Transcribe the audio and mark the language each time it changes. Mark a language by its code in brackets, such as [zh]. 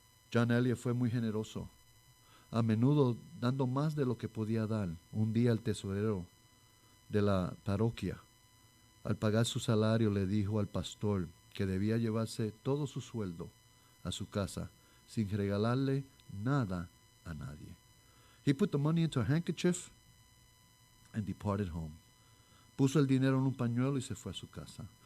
[es] John Eliot fue muy generoso, a menudo dando más de lo que podía dar. Un día el tesorero de la parroquia, al pagar su salario, le dijo al pastor que debía llevarse todo su sueldo a su casa sin regalarle nada a nadie. [en] He put the money into a handkerchief and departed home. [es] Puso el dinero en un pañuelo y se fue a su casa.